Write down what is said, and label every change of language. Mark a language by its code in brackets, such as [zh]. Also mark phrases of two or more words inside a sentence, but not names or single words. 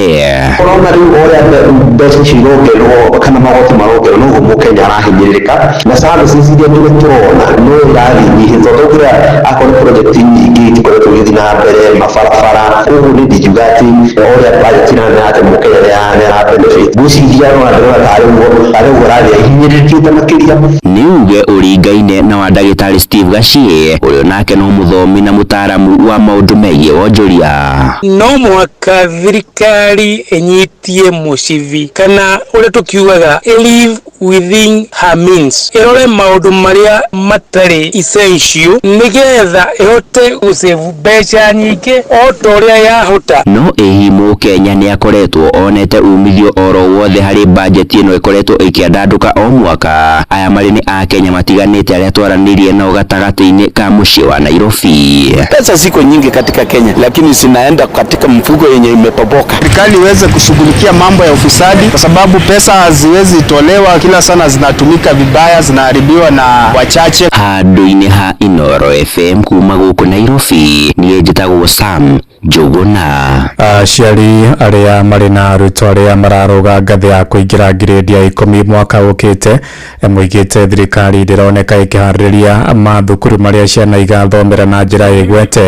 [ki] Ũrona rĩu ũrĩa mbeca icio irongererwo kana magoti marongererwo noguo Mũkenya arahinyĩrĩrĩka na services iria tũrona no irathiĩ nyihĩte tondũ ũrĩa akorwo project nyingĩ ikoretwo igĩthiĩ na mbere mabarabara ũguo nĩ ndiuga atĩ ũrĩa budget ĩrana atĩ Mũkenya nĩ benefit gwĩciria no andũ tarĩ ũrathiĩ ahinyĩrĩrĩkĩte makĩria. Nĩ uge ũringaine na wa ndagĩtarĩ Steve Gachie ũrĩa nake no mũthomi na mũtaaramu wa maũndũ megie wonjoria. No mũhaka thirikari ĩnyitie mũcivi kana ũrĩa tũkiugaga [en] live within her means, [ki] ĩrore maũndũ marĩa matarĩ essential nĩgetha ĩhote gũsave mbeca nyingĩ o ta ũrĩa yahota. No ĩhi Mũkenya nĩ akoretwo onete umithio oro wothe harĩ budget ĩno ĩkoretwo ĩkĩandandũka o mwaka. Aya marĩ ni a Kenya matiganĩte arĩa twaranĩirie nao gatagatĩ-inĩ ka mũciĩ wa Nairobi. [sw] Pesa ziko nyingi katika Kenya lakini zinaenda katika mfuko yenye imepoboka. Serikali iweze kushughulikia mambo ya ufisadi kwa sababu pesa haziwezi tolewa kila sana, zinatumika vibaya, zinaharibiwa na wachache. [ki] Handũ-inĩ ha Inooro FM kuma gũkũ Nairobi niĩ njĩtagwo Sam Njuguna. Aciari arĩa marĩ na arutwo arĩa mararũga ngathĩ ya kũingĩra grade ya 10 mwaka ũkĩte moigĩte thirikari ndĩroneka ĩkĩharĩrĩria mathukuru marĩa ciana igathomera na njĩra ĩgwete.